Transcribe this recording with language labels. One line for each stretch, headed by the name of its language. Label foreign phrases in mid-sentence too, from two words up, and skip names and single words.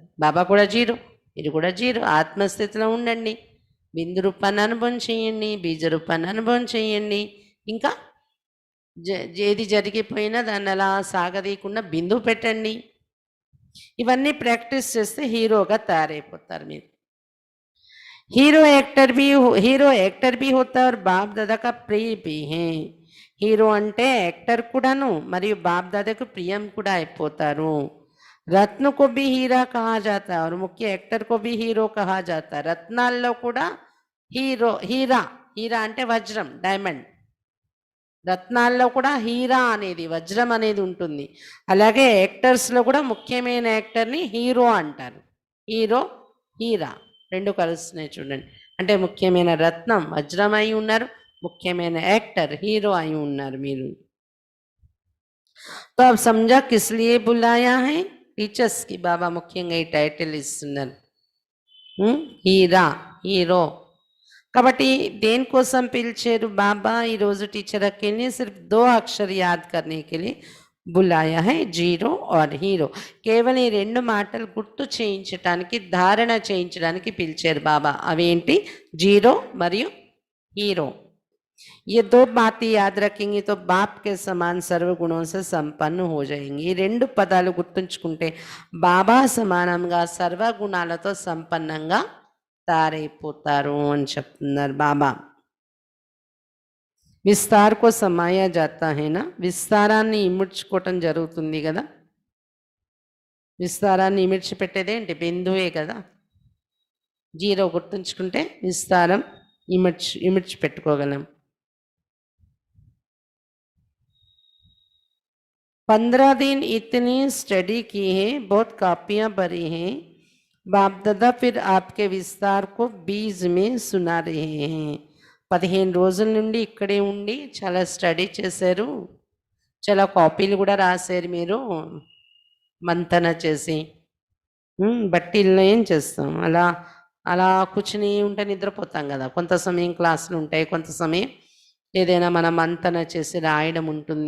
Telugu: బాబా కూడా జీరో, మీరు కూడా జీరో. ఆత్మస్థితిలో ఉండండి, బిందు రూపాన్ని అనుభవం చేయండి, బీజ రూపాన్ని అనుభవం చేయండి. ఇంకా ఏది జరిగిపోయినా దాన్ని అలా సాగదీయకుండా బిందువు పెట్టండి. ఇవన్నీ ప్రాక్టీస్ చేస్తే హీరోగా తయారైపోతారు మీరు.
Hindi: हीरो एक्टर भी होता है और बाप दादा का प्रिय भी है.
Telugu: హీరో అంటే యాక్టర్ కూడాను మరియు బాప్ దాదాకు ప్రియం కూడా అయిపోతారు.
Hindi: రత్న को भी हीरा कहा जाता है और मुख्य एक्टर को भी हीरो कहा जाता है.
Telugu: రత్నాల్లో కూడా హీరో, హీరా, హీరా అంటే వజ్రం, డైమండ్. రత్నాల్లో కూడా హీరా అనేది వజ్రం అనేది ఉంటుంది. అలాగే యాక్టర్స్లో కూడా ముఖ్యమైన యాక్టర్ని హీరో అంటారు. హీరో, హీరా రెండు కలుస్తున్నాయి చూడండి. అంటే ముఖ్యమైన రత్నం వజ్రం అయి ఉన్నారు, ముఖ్యమైన యాక్టర్ హీరో అయి ఉన్నారు మీరు.
Hindi: तो अब समझा किस लिए बुलाया है.
Telugu: టీచర్స్ కి బాబా ముఖ్యంగా ఈ టైటిల్ ఇస్తున్నారు, హీరా, హీరో. కాబట్టి దేనికోసం పిలిచారు బాబా ఈరోజు టీచర్ అక్కని?
Hindi: सिर्फ़ 2 अक्षर याद करने के लिए बुलाया है ज़ीरो और हीरो.
Telugu: కేవలం ఈ రెండు మాటలు గుర్తు చేయించడానికి, ధారణ చేయించడానికి పిలిచారు బాబా. అవేంటి? జీరో మరియు हीरो.
Hindi: ये दो बातें याद रखेंगे तो बाप के समान सर्वगुणों से संपन्न हो जाएंगे.
Telugu: ఈ రెండు పదాలు గుర్తుంచుకుంటే బాబా సమానంగా సర్వగుణాలతో సంపన్నంగా తయారైపోతారు అని చెప్తున్నారు బాబా.
Hindi: विस्तार को समाया जाता है ना,
Telugu: విస్తారాన్ని ఇముడ్చుకోవటం జరుగుతుంది కదా. విస్తారాన్ని ఇమిడ్చిపెట్టేదేంటి? బిందువే కదా. జీరో గుర్తుంచుకుంటే విస్తారం ఇమిడ్చిపెట్టుకోగలం.
Hindi: 15 दिन इतनी स्टडी की है, बहुत कापियाँ भरी हैं. बाप दादा फिर आपके विस्तार को बीज में सुना रहे हैं.
Telugu: 15 రోజుల నుండి ఇక్కడే ఉండి చాలా స్టడీ చేశారు, చాలా కాపీలు కూడా రాశారు. మీరు మంతన చేసి బట్టీల్లో ఏం చేస్తాం, అలా అలా కూర్చుని ఉంటే నిద్రపోతాం కదా. కొంత సమయం క్లాసులు ఉంటాయి, కొంత సమయం ఏదైనా మనం మంతన చేసి రాయడం ఉంటుంది.